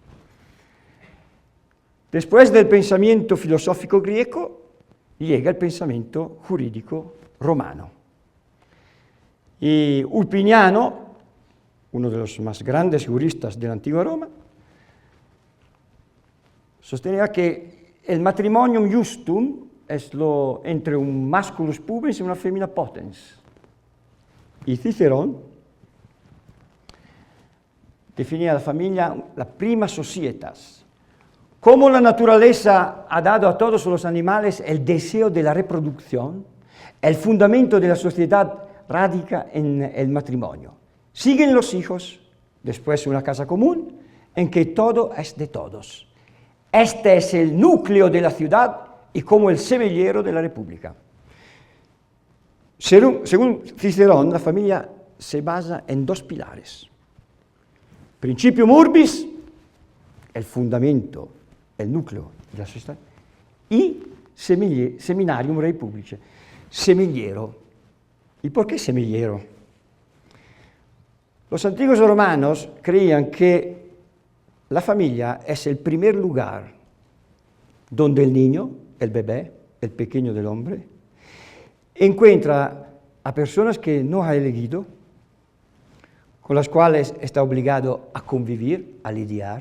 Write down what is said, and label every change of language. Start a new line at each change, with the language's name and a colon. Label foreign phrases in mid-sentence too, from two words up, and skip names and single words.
Spanish: Después del pensamiento filosófico griego, llega el pensamiento jurídico romano. Y Ulpiniano, uno de los más grandes juristas de la antigua Roma, sostenía que el
Latin: matrimonium justum
Spanish: es entre un
Latin: masculus pubis
Spanish: y una
Latin: femina potens.
Spanish: Y Cicerón definía la familia la
Latin: prima societas.
Spanish: Como la naturaleza ha dado a todos los animales el deseo de la reproducción, el fundamento de la sociedad radica en el matrimonio. Siguen los hijos, después una casa común, en que todo es de todos. Este es el núcleo de la ciudad y como el semillero de la república. Según Cicerón, la familia se basa en dos pilares.
Latin: Principium urbis,
Spanish: el fundamento, el núcleo de la sociedad, y
Latin: seminarium rei publicae,
Spanish: semillero. ¿Y por qué semillero? Los antiguos romanos creían que la familia es el primer lugar donde el niño, el bebé, el pequeño del hombre, encuentra a personas que no ha elegido, con las cuales está obligado a convivir, a lidiar.